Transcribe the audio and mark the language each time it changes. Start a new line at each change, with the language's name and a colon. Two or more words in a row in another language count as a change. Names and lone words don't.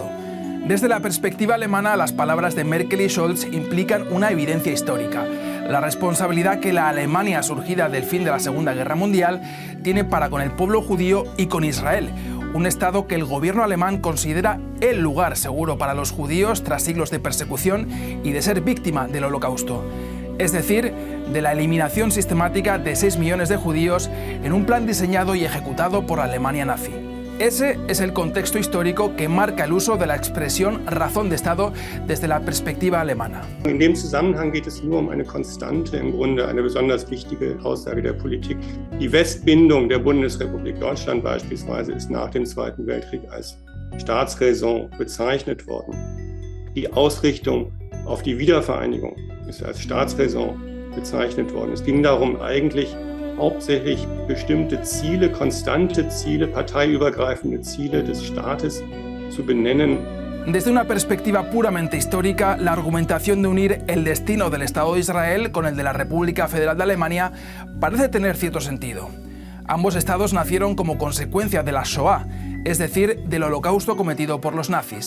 Spanish: Desde la perspectiva alemana, las palabras de Merkel y Scholz implican una evidencia histórica: la responsabilidad que la Alemania surgida del fin de la Segunda Guerra Mundial tiene para con el pueblo judío y con Israel, un Estado que el gobierno alemán considera el lugar seguro para los judíos tras siglos de persecución y de ser víctima del Holocausto. Es decir, de la eliminación sistemática de 6 millones de judíos en un plan diseñado y ejecutado por la Alemania nazi. Ese es el contexto histórico que marca el uso de la expresión razón de Estado desde la perspectiva alemana.
German: In dem Zusammenhang geht es nur eine Konstante, im Grunde eine besonders wichtige Aussage der Politik. Die Westbindung der Bundesrepublik Deutschland beispielsweise ist nach dem Zweiten Weltkrieg als Staatsräson bezeichnet worden. Die Ausrichtung auf die Wiedervereinigung ist als Staatsräson bezeichnet worden. Es ging darum, eigentlich hauptsächlich bestimmte Ziele, konstante Ziele, parteiübergreifende Ziele des Staates zu benennen.
Spanish: Desde una perspectiva puramente histórica, la argumentación de unir el destino del Estado de Israel con el de la República Federal de Alemania parece tener cierto sentido. Ambos estados nacieron como consecuencia de la Shoah, es decir, del holocausto cometido por los nazis.